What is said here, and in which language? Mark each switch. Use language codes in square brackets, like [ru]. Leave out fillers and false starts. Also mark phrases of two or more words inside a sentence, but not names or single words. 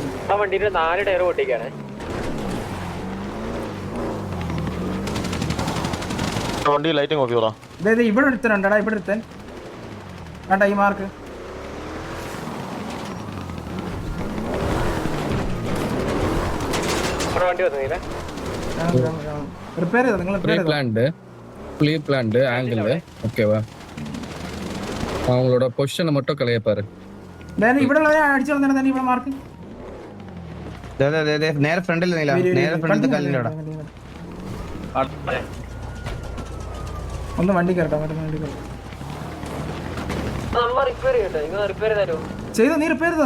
[ml] വണ്ടിയിൽ 4 ടയർ പൊട്ടിക്കാണ്. വണ്ടി [en] lighting off [ml] ചെയ്തോ. ഇവിടെ ഒരുത്തനുണ്ടടാ. ഇവിടെ ഒരുത്തൻ വേണ്ട ഈ മാർക്ക്. റിപ്പയർ ചെയ്തോ നിങ്ങൾ? [en] planned angle [ta] ஓகேவா? அவங்களோட பொசிஷனை மட்டும் கலைய பாரு. [ml] ഇവിടെ അടിച്ചു വന്നിട്ട് ഇവിടെ മാർക്ക് നേരെ ഫ്രണ്ടിൽ കല്ലിന്റെ അവിടെ. ഒന്ന് വണ്ടി കയറട്ടോ. ചെയ്തോ? നീ റിപ്പയർ ചെയ്തോ?